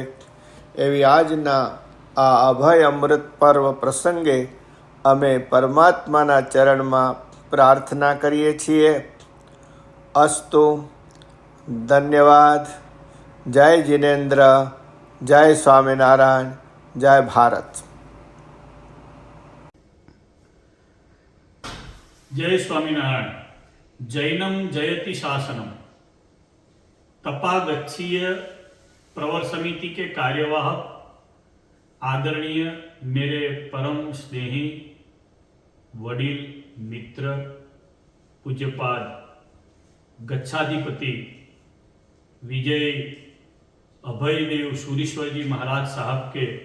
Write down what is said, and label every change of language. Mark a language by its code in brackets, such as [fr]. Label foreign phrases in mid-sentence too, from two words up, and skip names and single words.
[gu] એવી આજના આ અભય અમૃત પર્વ પ્રસંગે અમે પરમાત્માના ચરણમાં પ્રાર્થના કરીએ છીએ. અસ્તુ. ધન્યવાદ. જય જિનેન્દ્ર, જય સ્વામિનારાયણ, જય ભારત. [hi] जय स्वामीनारायण. [sa] जैनम जयति शासनम. [hi] तपागच्छीय प्रवर समिति के कार्यवाहक आदरणीय मेरे परम स्नेही वडील मित्र पूज्यपाद गच्छाधिपति विजय अभयदेव सूरीश्वर जी महाराज साहब के